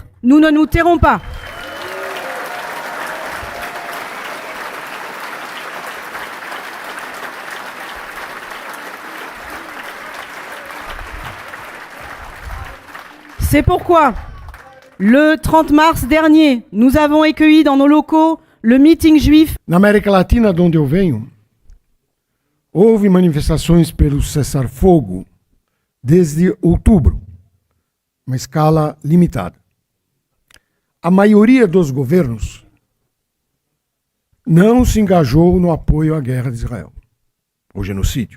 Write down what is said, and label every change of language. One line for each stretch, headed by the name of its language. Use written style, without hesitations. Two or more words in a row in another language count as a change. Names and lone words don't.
French: Nous ne nous tairons pas. C'est pourquoi, le 30 mars dernier, nous avons accueilli dans nos locaux le meeting juif.
Portuguese: Na América Latina, de onde eu venho, houve manifestações pelo cessar-fogo desde outubro, uma escala limitada. A maioria dos governos não se engajou no apoio à guerra de Israel, o genocídio.